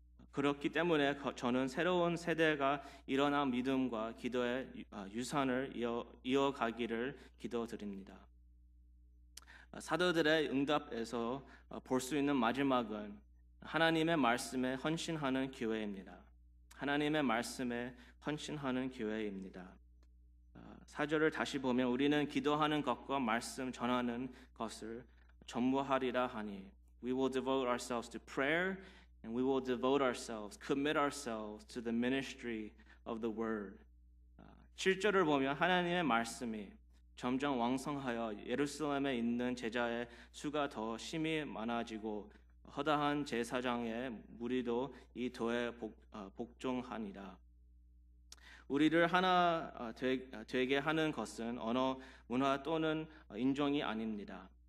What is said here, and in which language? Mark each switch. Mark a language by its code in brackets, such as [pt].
[ko] 그렇기 때문에 저는 새로운 세대가 일어난 믿음과 기도의 유산을 이어가기를 기도드립니다. 사도들의 응답에서 볼 수 있는 마지막은 하나님의 말씀에 헌신하는 교회입니다. 하나님의 말씀에 헌신하는 교회입니다. 4절을 다시 보면 우리는 기도하는 것과 말씀 전하는 것을 전무하리라 하니 [en] We will devote ourselves to prayer and we will devote ourselves, commit ourselves to the ministry of the word. [ko] 7절을 보면 하나님의 말씀이 점점 왕성하여 예루살렘에 있는 제자의 수가 더 심히 많아지고 허다한 제사장의 무리도 이 도에 복종하니라. 우리를 하나 되게 하는 것은 언어, 문화 또는 인종이 아닙니다.